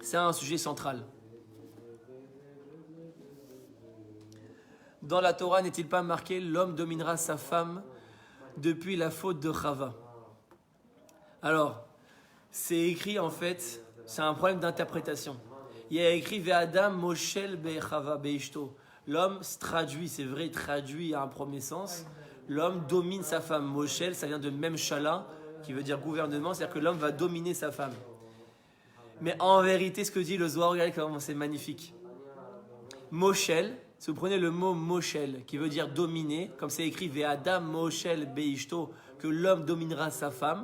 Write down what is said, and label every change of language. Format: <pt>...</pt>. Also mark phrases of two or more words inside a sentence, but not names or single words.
<fr>C'est un sujet central. Dans la Torah, n'est-il pas marqué « L'homme dominera sa femme depuis la faute de Chava ». Alors, c'est écrit en fait, c'est un problème d'interprétation. Il y a écrit «</fr> <he>והאדם מושל בחוה באשתו ».</he> <fr>L'homme se traduit, c'est vrai, traduit à un premier sens. L'homme domine sa femme. Moshel, ça vient de Memshala, qui veut dire gouvernement, c'est-à-dire que l'homme va dominer sa femme. Mais en vérité, ce que dit le Zohar, regardez comment c'est magnifique. Moshel, si vous prenez le mot Moshel, qui veut dire dominer, comme c'est écrit</fr> <he>והאדם מושל באשתו,</he> <fr>que l'homme dominera sa femme.</fr>